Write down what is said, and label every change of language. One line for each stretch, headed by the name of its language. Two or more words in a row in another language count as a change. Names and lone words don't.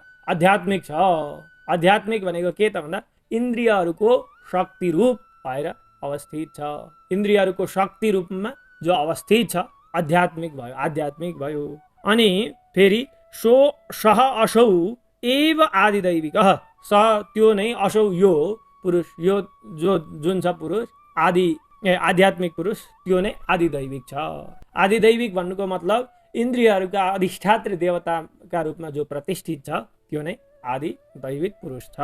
Nepali: आध्यात्मिक छ। आध्यात्मिक भनेको के त भन्दा इन्द्रियहरूको शक्ति रूप भएर अवस्थित छ। इन्द्रियहरूको शक्ति रूपमा जो अवस्थित छ आध्यात्मिक भयो, आध्यात्मिक भयो। अनि फेरि
Sanskrit: सह असौ एव आदिदैविकः।
Nepali: स त्यो नै, असौ यो पुरुष, यो जुन छ पुरुष आध्यात्मिक पुरुष त्यो नै आदिदैविक छ। आदिदैविक भन्नुको मतलब इन्द्रियहरूका अधिष्ठात्री देवताका रूपमा जो प्रतिष्ठित छ त्यो नै आदि दैविक पुरुष छ।